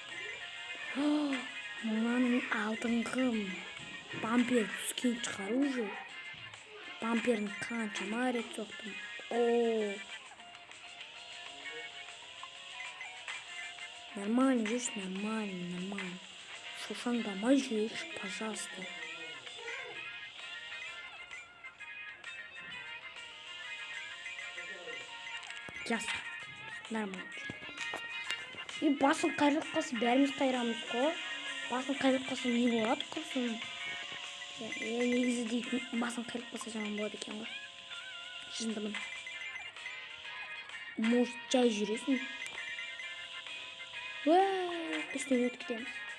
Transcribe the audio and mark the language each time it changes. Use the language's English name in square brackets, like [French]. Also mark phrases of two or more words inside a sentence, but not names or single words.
[Kazakh] Мынаның алдыңғы бампер түскен шығар уже. Бамперін қаншама рет соқтым. Нормально жүрші, нормально. Шошаңдамай жүрші, [Russian] пожалуйста. Ясно. Нормально. [Kazakh] И басын қайрылып қалсын, бәріміз қайрамыз қой. Басын қайрылып қалсын, не болады құрсын? Негізі дейтін, басын қайрылып қалса жаман болады екен ғой. Жындымын. Может, жай жүресің. Үстен өтіп кетеміз.